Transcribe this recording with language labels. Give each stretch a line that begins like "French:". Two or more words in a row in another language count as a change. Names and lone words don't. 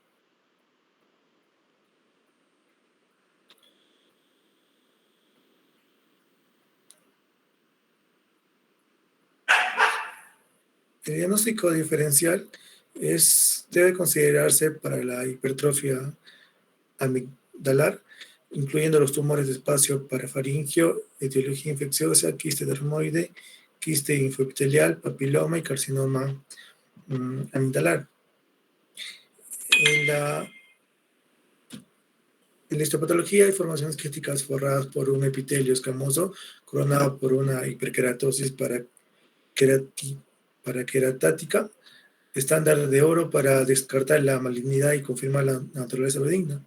Spanish: El diagnóstico diferencial debe considerarse para la hipertrofia amigdalar, incluyendo los tumores de espacio parafaringio, etiología infecciosa, quiste dermoide, quiste infoepitelial, papiloma y carcinoma amigdalar. En la histopatología hay formaciones quísticas forradas por un epitelio escamoso coronado por una hiperkeratosis paraqueratática, estándar de oro para descartar la malignidad y confirmar la naturaleza benigna.